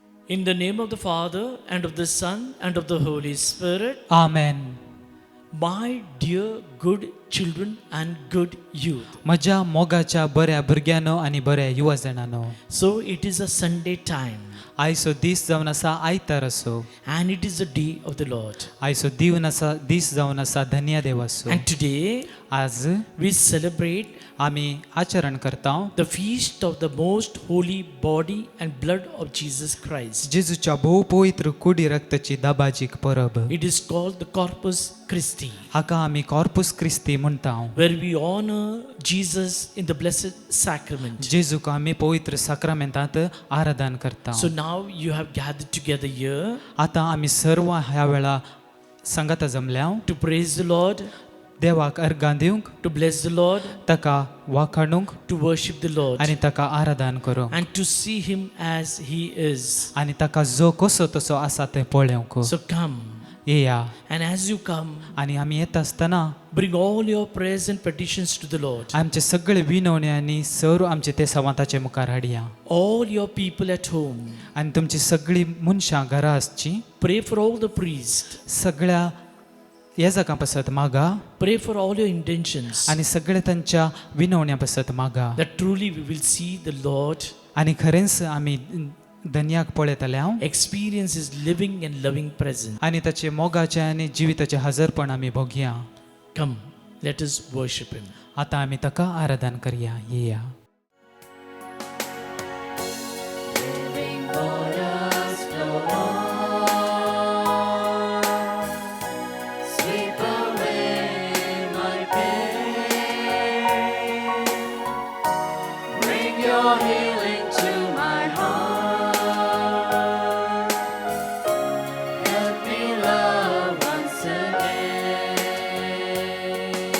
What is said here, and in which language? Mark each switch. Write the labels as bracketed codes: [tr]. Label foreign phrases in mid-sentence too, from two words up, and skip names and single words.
[en] In the name of the Father, and of the Son, and of the Holy Spirit. Amen. My dear good children and good youth. [kok] म्हज्या मोगाच्या बऱ्या भुरग्यानो आनी बऱ्या युवा जाणांनो, [en] So it is a Sunday time, [kok] आयचो दीस जावन आसा आयतार असो, [en] and it is the day of the Lord. [kok] आयचो दीस जावन आसा धन्य देव असो. [en] And today [kok] आज [en] we celebrate [kok] आमी आचरण करता [en] the feast of the most holy body and blood of Jesus Christ. [kok] जेजूच्या भोव पवित्र कुडी रक्ताची दाबाजीक परब. [en] It is called the Corpus Christi, [kok] हाका आमी कॉर्पुस क्रिस्ती म्हणटा, [en] where we honor Jesus in the blessed sacrament. [kok] जेजूक आमी पवित्र साक्रामेंतांत आराधन करता. [en] So now you have gathered together here [kok] आता आमी सर्व ह्या वेळा संगता जमल्या [en] to praise the Lord, [kok] देवाक अर्गां दिवंक, [en] to bless the Lord, [kok] ताका वाखाणूंक [en] to worship the Lord, [kok] आनी ताका आराधन करूंक [en] and to see Him as He is. [kok] आनी ताका जो कसो तसो आसा तें पळोवंक. [en] So come, [kok] येया. [en] and as you come, [kok] आनी आमी येता आसतना [en] bring all your prayers and petitions to the Lord. [kok] आमचे सगळे विनवणे आनी सर्व आमचे ते संवाताचे मुखार हाडया. [en] All your people at home, [kok] आनी तुमची सगळी मनशां घरा आसची. [en] pray for all the priests, [kok] सगळ्या येजकां पासत मागा [en] pray for all your intentions, [kok] आनी सगळे तांच्या विनवण्या पासत मागा. [en] that truly we will see the Lord, [kok] आनी खरेंच आमी धन्याक पळयतल्या [en] experience His living and loving presence. [kok] आनी ताचे मोगाचे आनी जिविताचे हजरपण आमी भोगया. [en] Come, let us worship Him. [kok] आतां आमी ताका आराधन करया. येया. [en] Living waters flow on, sweep away my pain, bring your healing to my heart, help me love once again.